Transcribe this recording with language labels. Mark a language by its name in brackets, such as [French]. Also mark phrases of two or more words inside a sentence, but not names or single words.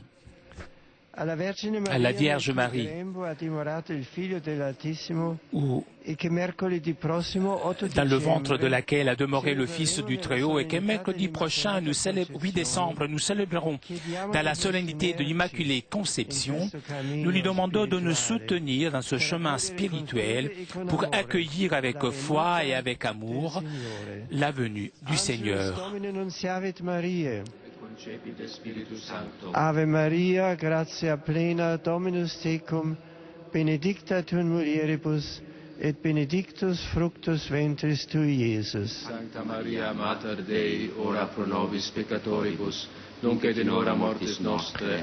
[French] À la Vierge Marie, où, dans le ventre de laquelle a demeuré le Fils du Très-Haut, et que mercredi prochain, 8 décembre, nous célébrerons dans la solennité de l'Immaculée Conception, nous lui demandons de nous soutenir dans ce chemin spirituel pour accueillir avec foi et avec amour la venue du Seigneur. [Latin] Ave Maria, gratia plena, Dominus tecum, benedicta tu in mulieribus, et benedictus fructus ventris tui, Iesus. Sancta Maria, Mater Dei, ora pro nobis peccatoribus, nunc et in hora mortis nostre.